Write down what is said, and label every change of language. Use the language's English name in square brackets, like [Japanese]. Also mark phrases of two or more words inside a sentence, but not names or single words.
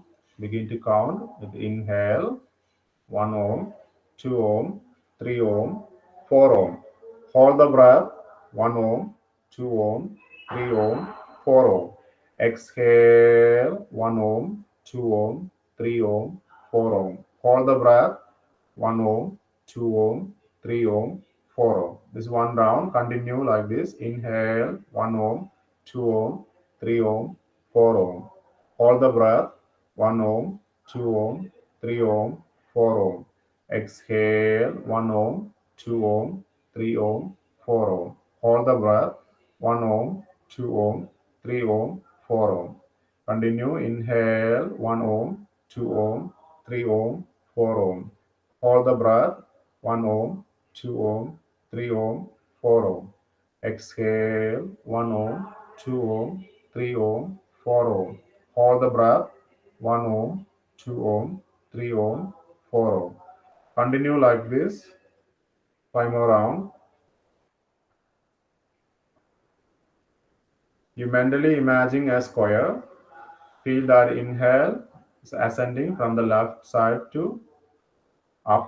[English] Begin to count with inhale 1 Om, 2 Om, 3 Om, 4 Om. Hold the breath 1 Om, 2 Om, 3 Om, 4 Om. Exhale 1 Om, 2 Om, 3 Om, 4 Om. Hold the breath 1 Om, 2 Om, 3 Om, 4 Om. This one round. Continue like this. Inhale 1 Om, 2 Om, 3 Om, 4 Om. Hold the breath 1 Om, 2 Om, 3 Om, 4 Om. Exhale 1 Om, 2 Om, 3 Om, 4 Om. Hold the breath 1 Om, 2 Om, 3 Om, 4 Om. Continue. Inhale 1 Om, 2 Om, 3 Om, 4 Om. Hold the breath 1 Om, 2 Om, 3 Om, 4 Om. Exhale 1 Om, 2 Om, 3 Om, 4 Om. Hold the breath 1 Om, 2 Om, 3 Om, 4 Om. Continue like this. 5 more rounds. You mentally imagine a square. Feel that inhale is ascending from the left side to up.